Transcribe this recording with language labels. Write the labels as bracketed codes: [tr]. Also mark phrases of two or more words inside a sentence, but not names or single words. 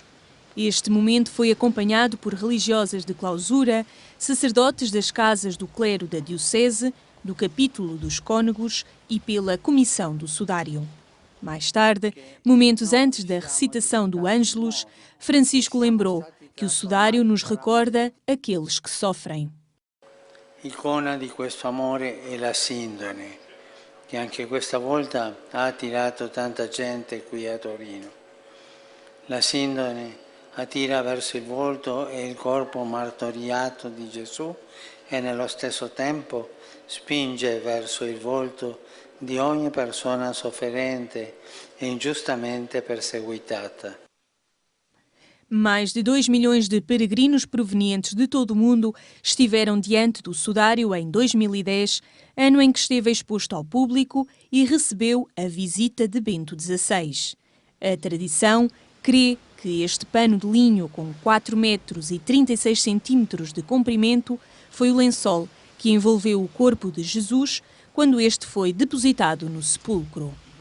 [pt] Este momento foi acompanhado por religiosas de clausura, sacerdotes das casas do clero da Diocese, do capítulo dos cônegos e pela comissão do sudário. Mais tarde, momentos antes da recitação do Ângelus, Francisco lembrou que o sudário nos recorda aqueles que sofrem. [it] Icona di questo amore è la Sindone, che anche questa volta ha attirato tanta gente qui a Torino. La Sindone attira verso il volto e il corpo martoriato di Gesù e nello stesso tempo spinge verso il volto di ogni persona sofferente e ingiustamente perseguitata. [pt] Mais de 2 milhões de peregrinos provenientes de todo o mundo estiveram diante do sudário em 2010, ano em que esteve exposto ao público e recebeu a visita de Bento XVI. A tradição crê que este pano de linho com 4 metros e 36 centímetros de comprimento foi o lençol que envolveu o corpo de Jesus quando este foi depositado no sepulcro.